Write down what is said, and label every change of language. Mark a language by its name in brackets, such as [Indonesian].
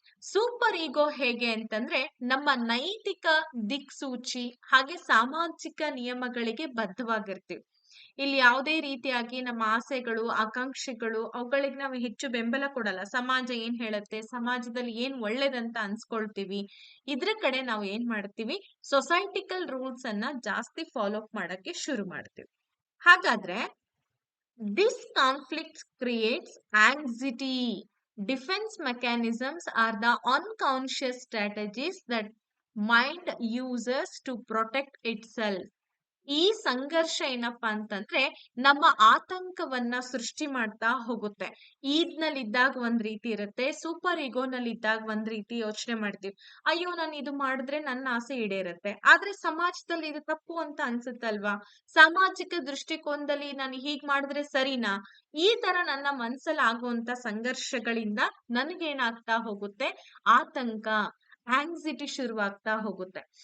[Kannada] Super ಈಗೋ ಹೇಗೆ ಅಂತಂದ್ರೆ ನಮ್ಮ ನೈತಿಕ ದಿಕ್ಸೂಚಿ ಹಾಗೆ ಸಾಮಾಜಿಕ ನಿಯಮಗಳಿಗೆ ಬದ್ಧವಾಗಿರ್ತೀವಿ. ಇಲ್ಲಿ ಯಾವುದೇ ರೀತಿಯಾಗಿ ನಮ್ಮ ಆಸೆಗಳು, ಆಕಾಂಕ್ಷೆಗಳು ಅವುಗಳಿಗೆ ನಾವು ಹೆಚ್ಚು ಬೆಂಬಲ ಕೊಡಲ್ಲ. ಸಮಾಜ ಏನ್ ಹೇಳುತ್ತೆ, ಸಮಾಜದಲ್ಲಿ ಏನ್ ಒಳ್ಳೇದಂತ ಅನ್ಸ್ಕೊಳ್ತೀವಿ, ಇದ್ರ ಕಡೆ ನಾವು ಏನ್ ಮಾಡ್ತೀವಿ, ಸೊಸೈಟಿಕಲ್ ರೂಲ್ಸ್ ಅನ್ನ ಜಾಸ್ತಿ ಫಾಲೋ ಮಾಡಕ್ಕೆ ಶುರು ಮಾಡ್ತೀವಿ. [English] ಹಾಗಾದ್ರೆ this conflict creates anxiety. Defense mechanisms are the unconscious strategies that mind uses to protect itself. [Kannada] ಈ ಸಂಘರ್ಷ ಏನಪ್ಪಾ ಅಂತಂದ್ರೆ ನಮ್ಮ ಆತಂಕವನ್ನ ಸೃಷ್ಟಿ ಮಾಡ್ತಾ ಹೋಗುತ್ತೆ. ಈದ್ನಲ್ಲಿ ಇದ್ದಾಗ ಒಂದ್ ರೀತಿ ಇರುತ್ತೆ, ಸೂಪರ್ ಈಗೋನಲ್ಲಿ ಇದ್ದಾಗ ಒಂದ್ ರೀತಿ ಯೋಚನೆ ಮಾಡ್ತೀವಿ. ಅಯ್ಯೋ ನಾನು ಇದು ಮಾಡಿದ್ರೆ ನನ್ನ ಆಸೆ ಈಡೇರುತ್ತೆ, ಆದ್ರೆ ಸಮಾಜದಲ್ಲಿ ಇದು ತಪ್ಪು ಅಂತ ಅನ್ಸುತ್ತಲ್ವಾ, ಸಾಮಾಜಿಕ ದೃಷ್ಟಿಕೋನದಲ್ಲಿ ನಾನು ಹೀಗ್ ಮಾಡಿದ್ರೆ ಸರಿನಾ, ಈ ತರ ನನ್ನ ಮನ್ಸಲ್ಲಿ ಆಗುವಂತ ಸಂಘರ್ಷಗಳಿಂದ ನನಗೇನಾಗ್ತಾ ಹೋಗುತ್ತೆ, ಆತಂಕ, ಆಂಗ್ಸಿಟಿ ಶುರುವಾಗ್ತಾ ಹೋಗುತ್ತೆ.